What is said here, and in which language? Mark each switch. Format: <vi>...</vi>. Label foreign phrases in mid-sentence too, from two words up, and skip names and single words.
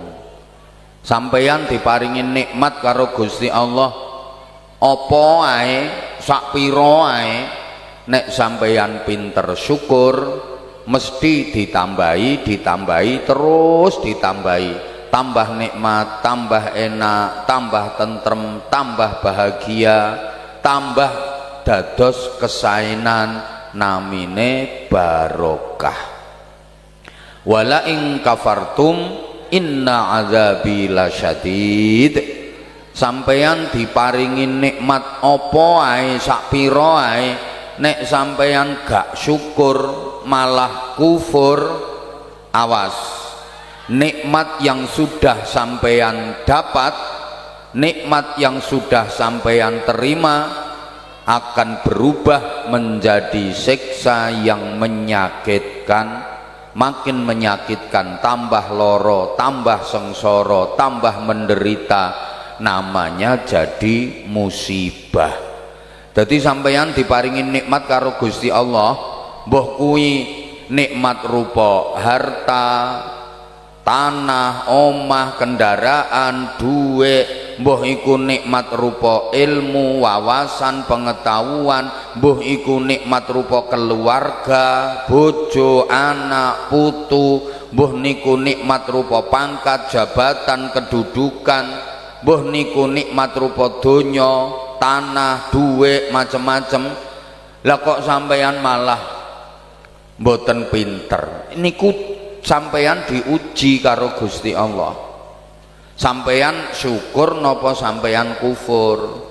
<jv>Sampeyan diparingi nikmat karo Gusti Allah apa ae sak pira ae, nek sampeyan pinter syukur mesti ditambahi terus ditambahi, tambah nikmat, tambah enak, tambah tentrem, tambah bahagia, tambah dados kesainan, namine barokah.</jv> <ar>ولئن كفرتم إن عذابي لشديد.</ar> <jv>Sampeyan diparingi nikmat apa ae sak pira ae, nek sampeyan gak syukur malah kufur, awas.</jv> <id>Nikmat yang sudah sampeyan dapat, nikmat yang sudah sampeyan terima akan berubah menjadi siksa yang menyakitkan, makin menyakitkan,</id> <jv>tambah loro,</jv> <id>tambah sengsara, tambah menderita, namanya jadi musibah.</id> <jv>Jadi sampeyan diparingi nikmat karo Gusti Allah, mbah kuwi nikmat rupa harta, tanah, omah, kendaraan, duit, mbah iku nikmat rupa ilmu, wawasan, pengetahuan, mbah iku nikmat rupa keluarga, bojo, anak, putu, mbah niku nikmat rupa pangkat, jabatan, kedudukan, mbah niku nikmat rupa donya, tanah, duit, macem-macem. Lah kok sampeyan malah mboten pinter, niku sampeyan diuji karo Gusti Allah. Sampeyan syukur napa sampeyan kufur?</jv>